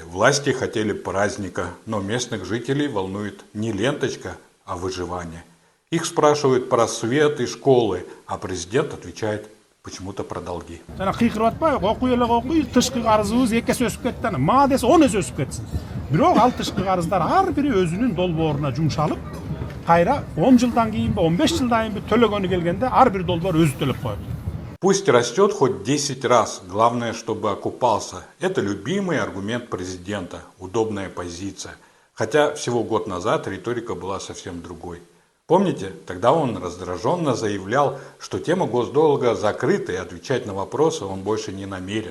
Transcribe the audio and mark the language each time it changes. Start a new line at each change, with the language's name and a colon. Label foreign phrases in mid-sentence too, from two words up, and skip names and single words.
Russian: Власти хотели праздника, но местных жителей волнует не ленточка, а выживание. Их спрашивают про свет и школы, а президент отвечает почему-то про долги.
Kyrgyz: Кайра 10 жылдан кийинби 15 жылдан кийинби төлөгөнү келгенде ар бир долбоор өзү төлөп коет.
Russian: Пусть растет хоть 10 раз, главное, чтобы окупался. Это любимый аргумент президента, удобная позиция. Хотя всего год назад риторика была совсем другой. Помните, тогда он раздраженно заявлял, что тема госдолга закрыта и отвечать на вопросы он больше не намерен.